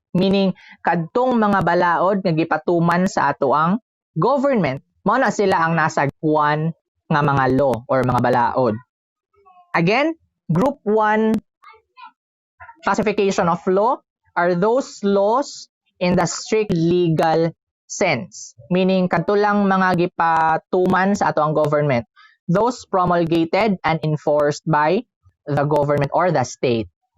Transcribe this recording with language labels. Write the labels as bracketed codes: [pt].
[ceb] Meaning, kadtong mga balaod nga gipatuman sa ato ang government. Mao na sila ang nasa one nga mga law or mga balaod. [en] Again, group 1 classification of law are those laws in the strict legal sense. [ceb] Meaning, kadto lang mga gipatuman sa ato ang government. [en] Those promulgated and enforced by the government or the state.